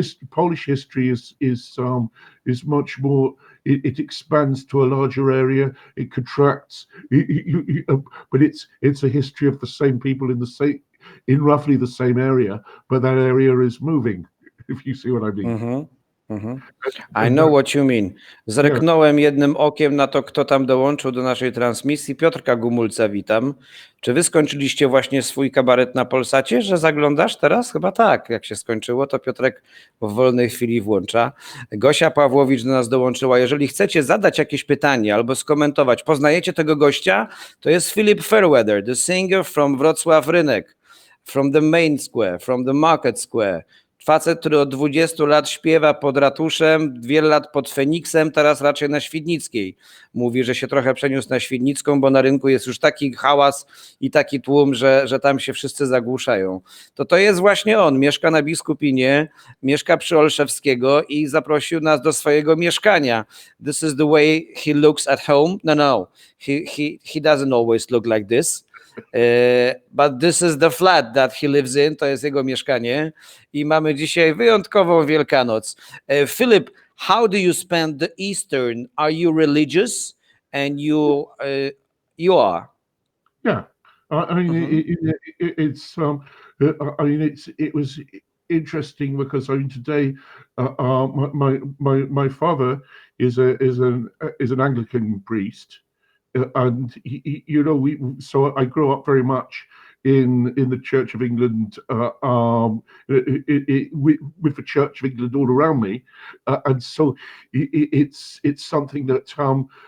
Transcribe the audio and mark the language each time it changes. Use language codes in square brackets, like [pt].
[en] Polish history is much more. It expands to a larger area. It contracts. But it's a history of the same people in roughly the same area, but that area is moving. If you see what I mean. Mhm. Mhm. I And know what you mean. yeah. [pl] Zerknąłem jednym okiem na to, kto tam dołączył do naszej transmisji. Piotrka Gumulca witam. Czy wy skończyliście właśnie swój kabaret na Polsacie, że zaglądasz teraz? Chyba tak. Jak się skończyło, to Piotrek w wolnej chwili włącza. Gosia Pawłowicz do nas dołączyła. Jeżeli chcecie zadać jakieś pytanie albo skomentować, poznajecie tego gościa? [en] To jest Philip Fairweather, the singer from Wrocław Rynek, from the main square, from the market square. [pl] Facet, który od 20 lat śpiewa pod ratuszem, wiele lat pod Feniksem, teraz raczej na Świdnickiej. Mówi, że się trochę przeniósł na Świdnicką, bo na rynku jest już taki hałas i taki tłum, że tam się wszyscy zagłuszają. To jest właśnie on, mieszka na Biskupinie, mieszka przy Olszewskiego i zaprosił nas do swojego mieszkania. [en] This is the way he looks at home. No. He doesn't always look like this. But this is the flat that he lives in, to jest jego mieszkanie i mamy dzisiaj wyjątkową Wielkanoc. Philip, how do you spend the Easter? Are you religious? And you are? Yeah, I mean, it's I mean, it was interesting because I mean today, my father is an Anglican priest, and you know so I grew up very much in the Church of England, with the Church of England all around me, and so it's something that